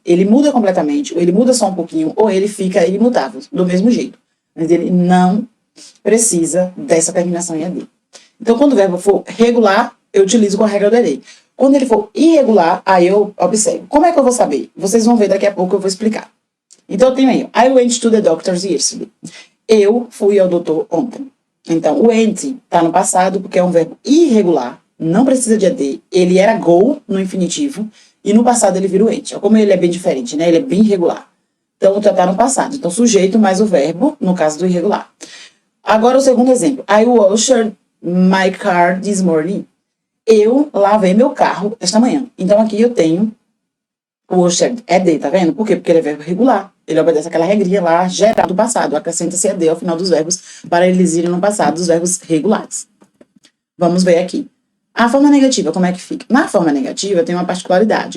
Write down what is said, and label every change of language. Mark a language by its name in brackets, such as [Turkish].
[Portuguese] Ele muda completamente, ou ele muda só um pouquinho, ou ele fica imutável, do mesmo jeito. Mas ele não precisa dessa terminação em ed. Então, quando o verbo for regular, eu utilizo com a regra do ed. Quando ele for irregular, aí eu observo. Como é que eu vou saber? Vocês vão ver daqui a pouco, eu vou explicar. Então, eu tenho aí, [English] I went to the doctor yesterday. [Portuguese] Eu fui ao doutor ontem. Então, o went está no passado, porque é um verbo irregular, não precisa de ed. Ele era go no infinitivo, e no passado ele vira o went. Como ele é bem diferente, né? Ele é bem irregular. Então, já está no passado. Então, sujeito mais o verbo, no caso do irregular. Agora o segundo exemplo. [English] I washed my car this morning. [Portuguese] Eu lavei meu carro esta manhã. Então aqui eu tenho o washed ed, tá vendo? Por quê? Porque ele é verbo regular. Ele obedece aquela regrinha lá geral do passado. Acrescenta-se ed ao final dos verbos para eles irem no passado, os verbos regulares. Vamos ver aqui. A forma negativa, como é que fica? Na forma negativa tem uma particularidade.